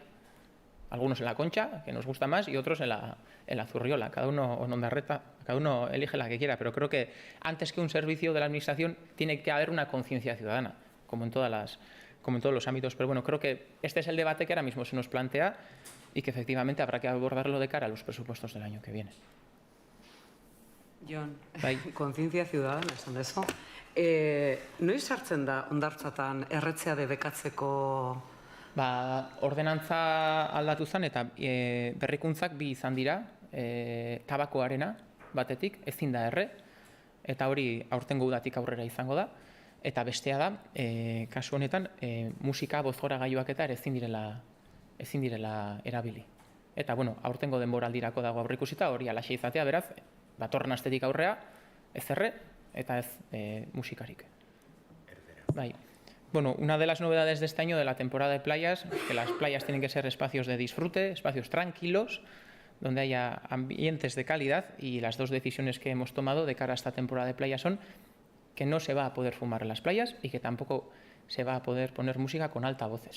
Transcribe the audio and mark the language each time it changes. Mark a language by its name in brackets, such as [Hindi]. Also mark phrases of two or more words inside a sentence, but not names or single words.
[Spanish] Algunos en la Concha, que nos gusta más, y otros en la Zurriola, cada uno en Ondarreta, cada uno elige la que quiera, pero creo que antes que un servicio de la Administración tiene que haber una conciencia ciudadana, como en todos los ámbitos. Pero bueno, creo que este es el debate que ahora mismo se nos plantea y que efectivamente habrá que abordarlo de cara a los presupuestos del año que viene. [Basque] Jon, Bai. kontzientzia ciudadana esan dezu. Noiz sartzen da hondartzatan erretzea debekatzeko? Ordenantza aldatu zen eta berrikuntzak bi izan dira, tabakoarena batetik, ezin da erre, eta hori aurtengo udatik aurrera izango da, eta bestea da, kasu honetan, musika bozgoragailuak eta ere ezin direla erabili. Eta, bueno, aurtengo denboraldirako dago aurreikusita, hori alaxe izatea, beraz, datorren astetik aurrea, ez erre eta ez musikarik. Bai. Bueno, [Spanish] una de las novedades de este año de la temporada de playas, que las playas tienen que ser espacios de disfrute, espacios tranquilos, donde haya ambientes de calidad, y las dos decisiones que hemos tomado de cara a esta temporada de playas son que no se va a poder fumar en las playas y que tampoco se va a poder poner música con altavoces.